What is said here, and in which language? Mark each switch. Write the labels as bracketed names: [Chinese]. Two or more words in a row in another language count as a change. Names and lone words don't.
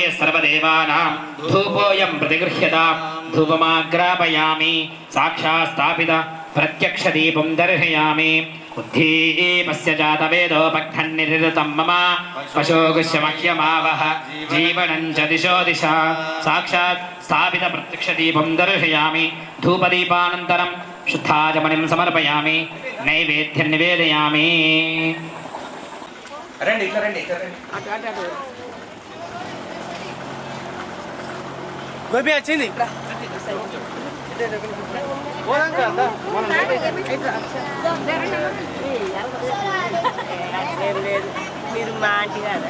[Sanskrit] सर्वदेवानां धूपोऽयं प्रतिगृह्यतां धूपमाग्रापयामि साक्षात् स्थापित प्रत्यक्षदीपं दर्शयामि बुद्धिपस्य जातवेदोपघ्नन्निरृतं मम पशोगुष्यमह्यमावह जीवनं च दिशो दिशा साक्षात् स्थापित प्रत्यक्षदीपं दर्शयामि धूपदीपानन्तरं शुद्धाचमनिं समर्पयामि నైవేద్యం నివేదయామి. [Telugu] రండి ఇట్లా రండి ఇట్లా రండి. గోపి వచ్చింది మీరు మా ఆంటీ కదా.